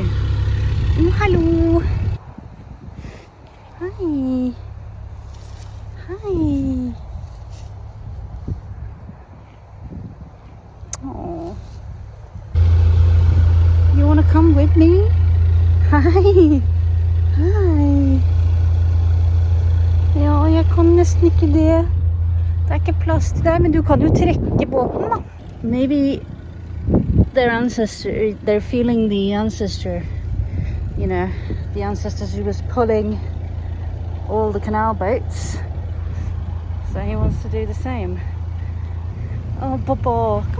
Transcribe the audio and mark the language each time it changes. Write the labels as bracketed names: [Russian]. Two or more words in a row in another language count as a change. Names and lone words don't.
[English] Oh, hello. Hi. Hi. Oh. You want to come with me? Hi. [Norwegian] Hei. Ja, jeg kan nesten ikke det. Det er ikke plass til deg, men du kan jo trekke båten da. [English] Maybe their ancestor, they're feeling the ancestor, you know, the ancestors who was pulling all the canal boats. So he wants to do the same. Oh, Bobo.